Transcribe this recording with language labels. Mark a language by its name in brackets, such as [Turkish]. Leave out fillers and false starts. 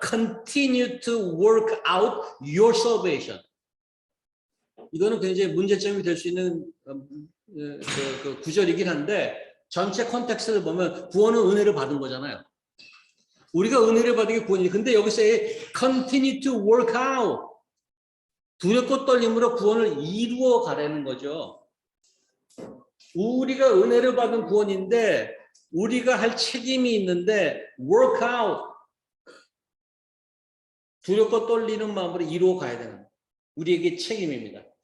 [English] Continue to work out your salvation. [Korean] 이거는 굉장히 문제점이 될 수 있는 그 구절이긴 한데 전체 컨텍스트를 보면 구원은 은혜를 받은 거잖아요. 우리가 은혜를 받은 게 구원이에요. 근데 여기서 [English] continue to work out. [Korean] 두렵고 떨림으로 구원을 이루어 가라는 거죠. 우리가 은혜를 받은 구원인데 우리가 할 책임이 있는데 [English] work out. [Korean] 두렵고 떨리는 마음으로 이루어 가야 되는 거예요. 우리에게 책임입니다.